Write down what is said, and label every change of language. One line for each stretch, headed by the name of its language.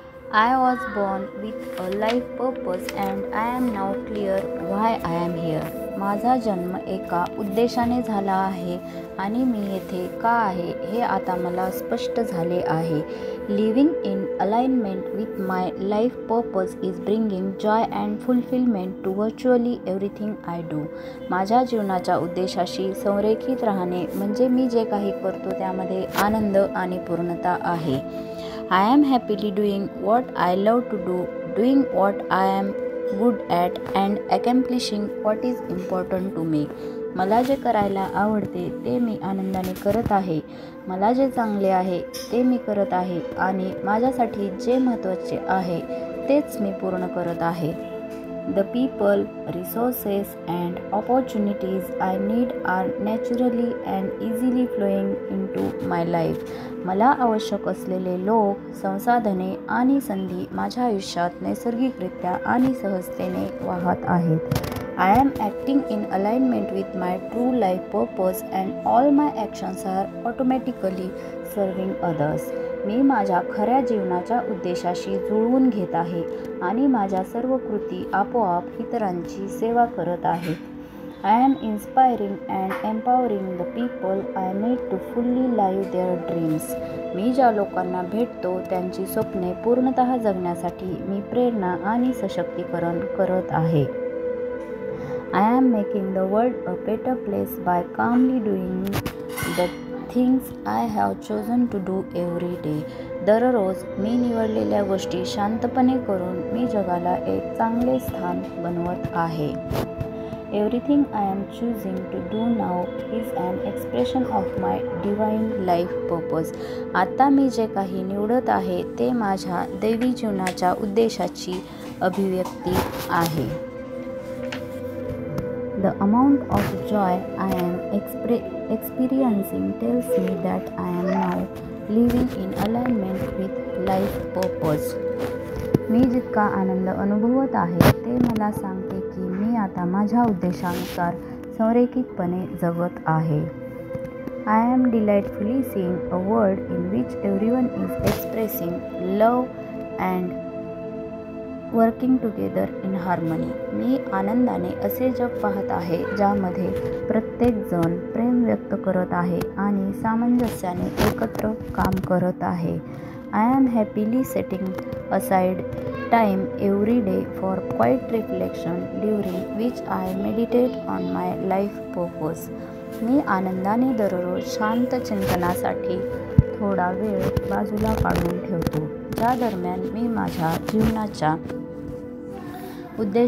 English: I was born with a life purpose and I am now clear why I am here.
Marathi: माझा जन्म एका उद्देशाने झाला आहे आणि मी येथे का आहे हे आता मला स्पष्ट झाले आहे.
English: Living in alignment with my life purpose is bringing joy and fulfilment to virtually everything I do.
Marathi: माझ्या जीवनाच्या उद्देशाशी संरेखित राहणे म्हणजे मी जे काही करतो त्यामध्ये आनंद आणि पूर्णता आहे.
English: I am happily doing what I love to do, doing what I am good at and accomplishing what is important to me.
Marathi: मला जे करायला आवडते ते मी आनंदाने करत आहे. मला जे चांगले आहे ते मी करत आहे आणि माझ्यासाठी जे महत्त्वाचे आहे तेच मी पूर्ण करत आहे.
English: The people, resources and opportunities I need are naturally and easily flowing into my life.
Marathi: मला आवश्यक असलेले लोक, संसाधने आणि संधी माझ्या आयुष्यात नैसर्गिकरित्या आणि सहजतेने वाहत आहेत.
English: I am acting in alignment with my true life purpose and all my actions are automatically serving others.
Marathi: मी माझ्या खऱ्या जीवनाच्या उद्देशाशी जुळवून घेत आहे आणि माझ्या सर्व कृती आपोआप इतरांची सेवा करत आहेत.
English: I am inspiring and empowering the people I meet to fully live their dreams.
Marathi: मी ज्या लोकांना भेटतो त्यांची स्वप्ने पूर्णतः जगण्यासाठी मी प्रेरणा आणि सशक्तीकरण करत आहे.
English: I am making the world a better place by calmly doing the things I have chosen to do every day.
Marathi: दररोज मी निवडलेल्या गोष्टी शांतपणे करून मी जगाला एक चांगले स्थान बनवत आहे.
English: Everything I am choosing to do now is an expression of my divine life purpose.
Marathi: आता मी जे काही निवडत आहे ते माझ्या दैवी जीवनाच्या उद्देशाची अभिव्यक्ती आहे.
English: The amount of joy I am experiencing tells me that I am now living in alignment with life purpose.
Marathi: मी जितका आनंद अनुभवत आहे ते मला सांगते की मी आता माझ्या उद्देशानुसार संरेखितपणे जगत आहे.
English: I am delightfully seeing a world in which everyone is expressing love and working together in harmony.
Marathi: मी आनंदाने असे जग पाहत आहे ज्यामध्ये प्रत्येकजण प्रेम व्यक्त करत आहे आणि सामंजस्याने एकत्र काम करत आहे.
English: I am happily setting aside time every day for quiet reflection during which I meditate on my life purpose.
Marathi: मी आनंदाने दररोज शांत चिंतनासाठी थोडा वेळ बाजूला काढून ठेवतो, ज्या दरम्यान मी माझ्या जीवनाच्या उद्देश